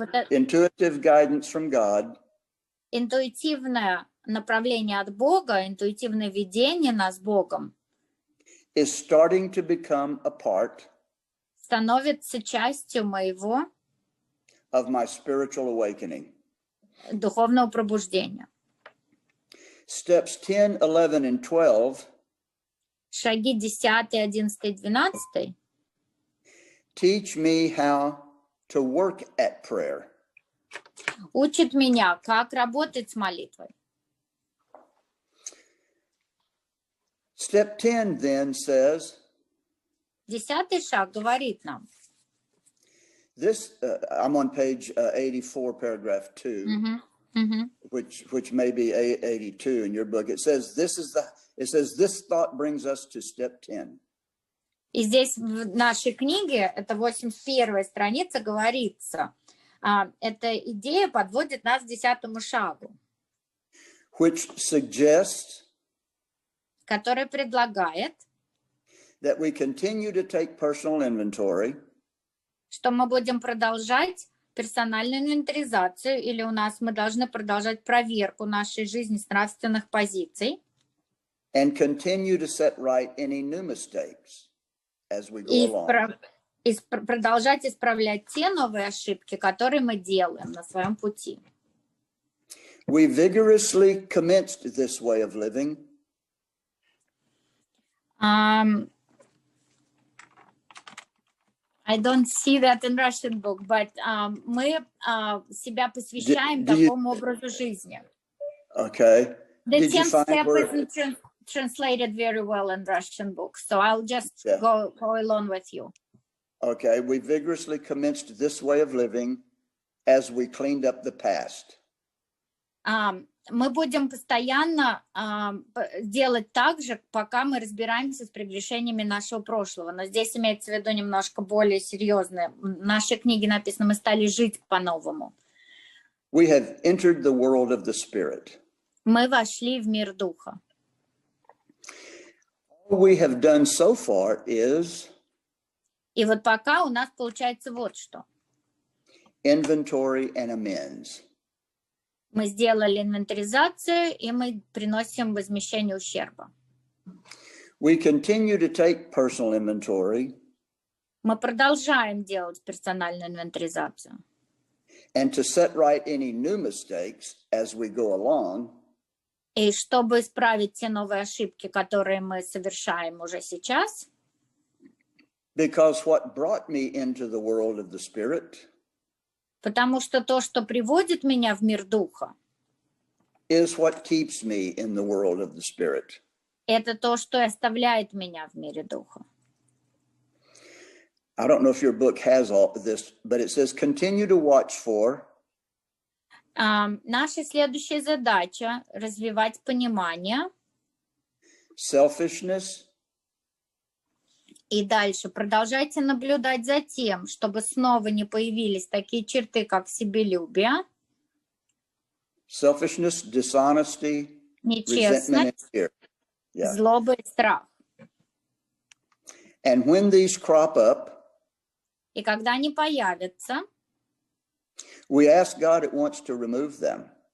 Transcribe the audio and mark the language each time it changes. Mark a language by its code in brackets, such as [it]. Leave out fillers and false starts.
[en] Intuitive guidance from God. [ru] Интуитивное направление от Бога, интуитивное ведение нас Богом [en] is starting to become a part [ru] становится частью моего [en] of my spiritual awakening. [ru] Духовного пробуждения. [en] Steps 10, 11, and 12 [ru] шаги 10, 11, 12 [en] teach me how to work at prayer. [ru] Учит меня, как работать с молитвой. [en] Step 10 then says, [ru] 10 шаг говорит нам. [en] This, I'm on page 84, paragraph 2, which may be 82 in your book. It says, this thought brings us to step 10. [ru] И здесь в нашей книге, это 81-я страница, говорится, эта идея подводит нас к 10 шагу, [en] which suggests [ru] который предлагает, [en] that we continue to take personal inventory, [ru] что мы будем продолжать персональную инвентаризацию, или мы должны продолжать проверку нашей жизни с нравственных позиций, [en] and continue to set right any new mistakes as we go along. [ru] И продолжать исправлять те новые ошибки, которые мы делаем на своем пути. [en] We vigorously commenced this way of living. I don't see that in Russian book, but [ru] мы себя посвящаем такому образу жизни. [en] Okay. The 10th step isn't translated very well in Russian book, so I'll just go along with you. Okay, we vigorously commenced this way of living as we cleaned up the past. [ru] Мы будем постоянно делать так же, пока мы разбираемся с прегрешениями нашего прошлого. Но здесь имеется в виду немножко более серьезное. В нашей книге написано, мы стали жить по-новому. [en] We have entered the world of the Spirit. [ru] Мы вошли в мир Духа. [en] All we have done so far is [ru] И вот пока у нас получается вот что. [en] inventory and amends. [ru] Мы сделали инвентаризацию, и мы приносим возмещение ущерба. [en] We continue to take personal inventory [ru] Мы продолжаем делать персональную инвентаризацию. [en] and to set right any new mistakes as we go along. [ru] И чтобы исправить те новые ошибки, которые мы совершаем уже сейчас, [en] Because what brought me into the world of the Spirit [ru] потому что то, что приводит меня в мир Духа, [en] is what keeps me in the world of the Spirit. [ru] это то, что и оставляет меня в мире Духа. [en] I don't know if your book has all this, but it says continue to watch for [ru] Наша следующая задача — развивать понимание. [en] selfishness, [ru] И дальше продолжайте наблюдать за тем, чтобы снова не появились такие черты, как себелюбие, [en] dishonesty, resentment, and [ru] нечестность, [en] fear. Yeah. [ru] злоба и страх. [en] And when these crop up, [ru] И когда они появятся, [en] we ask God at once to remove them.